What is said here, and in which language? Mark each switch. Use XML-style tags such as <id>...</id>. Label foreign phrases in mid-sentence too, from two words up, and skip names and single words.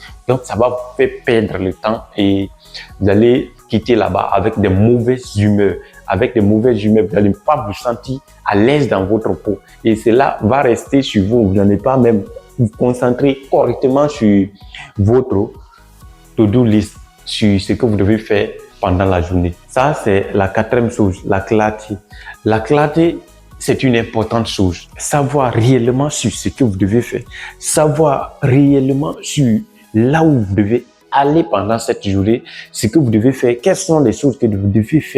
<fr>Donc, ça va vous faire perdre le temps et vous allez quitter là-bas avec des mauvaises humeurs. Avec des mauvaises humeurs, vous n'allez pas vous sentir à l'aise dans votre peau. Et cela va rester sur vous. Vous n'allez pas même vous concentrer correctement sur votre</fr> <en>to-do list,</en> <fr>sur ce que vous devez faire pendant la journée. Ça, c'est la quatrième chose, la clarté. La clarté, c'est une importante chose. Savoir réellement sur ce que vous devez faire. Savoir réellement sur là où vous devez aller pendant cette journée, ce que vous devez faire, quelles sont les choses que vous devez faire.</fr>